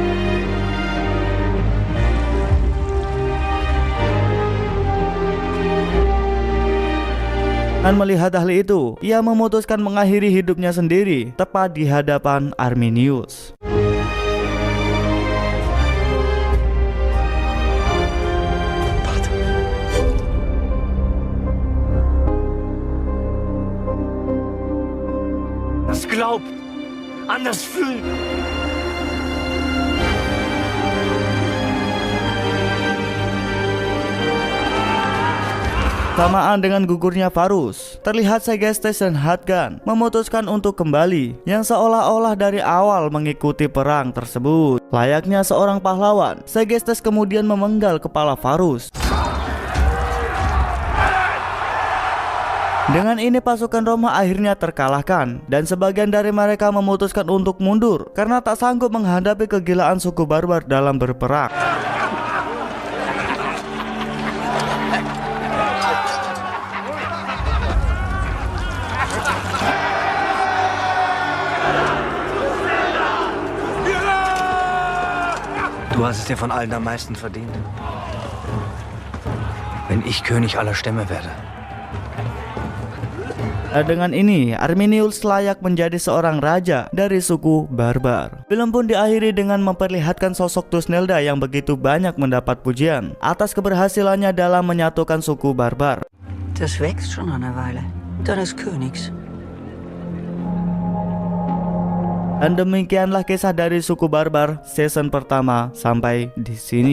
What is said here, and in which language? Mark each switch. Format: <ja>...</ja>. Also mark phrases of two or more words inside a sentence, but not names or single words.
<id>Dan melihat hal itu, ia memutuskan mengakhiri hidupnya sendiri tepat di hadapan Arminius.</id> <de>Das glaubt, anders fühlt.</de> <id>Samaan dengan gugurnya Varus, terlihat Segestes dan Hadgan memutuskan untuk kembali, yang seolah-olah dari awal mengikuti perang tersebut. Layaknya seorang pahlawan, Segestes kemudian memenggal kepala Varus. Dengan ini pasukan Roma akhirnya terkalahkan dan sebagian dari mereka memutuskan untuk mundur karena tak sanggup menghadapi kegilaan suku barbar dalam berperang.</id> <de>Du hast es dir von allen am meisten verdient. Wenn ich König aller Stämme werde.</de> <id>Dengan ini, Arminius layak menjadi seorang raja dari suku barbar. Film pun diakhiri dengan memperlihatkan sosok Thusnelda yang begitu banyak mendapat pujian atas keberhasilannya dalam menyatukan suku barbar.</id> <de>Das wächst schon eine Weile. Deines Königs.</de> <id>Dan demikianlah kisah dari suku barbar season pertama sampai di sini.</id>